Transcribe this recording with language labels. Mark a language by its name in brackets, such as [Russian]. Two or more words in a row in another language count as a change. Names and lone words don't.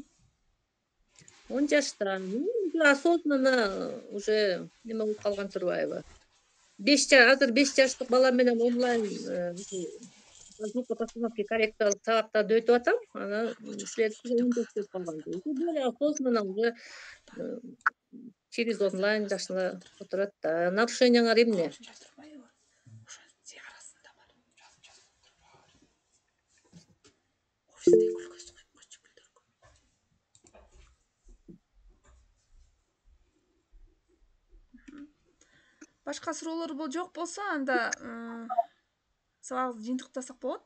[Kyrgyz] 10 жашта. [Russian] Осознанно уже [Kyrgyz] неме болуп калган турбайбы? 5 жаш, азыр 5 жаштык бала менен онлайн звукопостановки коррекциялык сабактарды өтүп атам. Анан силер 10 жаш деп калган. [Russian] Более осознанно уже через онлайн [Kyrgyz] жашына отурат да. Нарушениялар эмне? Башка суроолор жок болсо, анда сабагыбызды жыйынтыктасак болот.